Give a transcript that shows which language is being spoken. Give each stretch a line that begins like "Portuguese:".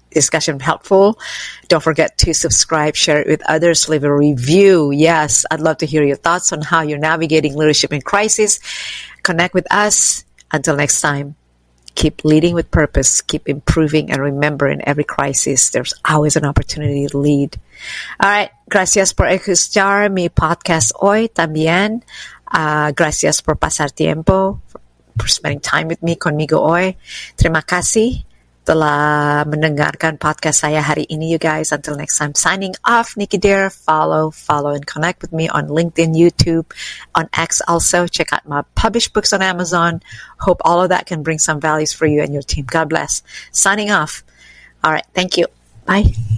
English: discussion helpful, don't forget to subscribe, share it with others, leave a review. Yes, I'd love to hear your thoughts on how you're navigating leadership in crisis. Connect with us. Until next time, keep leading with purpose, keep improving, and remember, in every crisis, there's always an opportunity to lead. All right.
Spanish: Gracias por escuchar mi podcast hoy también. Gracias por pasar tiempo,
English: for spending time with me,
Spanish: conmigo hoy.
Indonesian: Terima kasih telah mendengarkan podcast saya hari ini,
English: you guys. Until next time, signing off, Nicky Dare. Follow, and connect with me on LinkedIn, YouTube, on X also. Check out my published books on Amazon. Hope all of that can bring some values for you and your team. God bless. Signing off. All right. Thank you. Bye.